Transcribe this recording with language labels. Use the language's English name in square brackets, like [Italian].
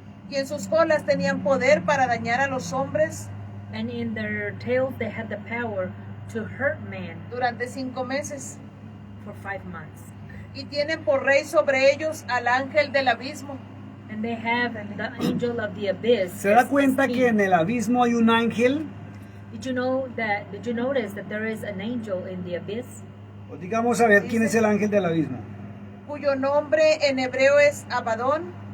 [Spanish] Y en sus colas tenían poder para dañar a los hombres [English] and in their tails they had the power to hurt man [Spanish] durante 5 meses. [English] for 5 months. [Spanish] Y tienen por rey sobre ellos al ángel del abismo. [English] And they have the angel of the abyss. [Spanish] ¿Se da [English] as [Spanish] cuenta [English] king. [Spanish] que en el abismo hay un ángel? [English] Did you notice that there is an angel in the abyss? [Spanish] O digamos a ver quién es el ángel del abismo. Cuyo nombre en hebreo es Abadón,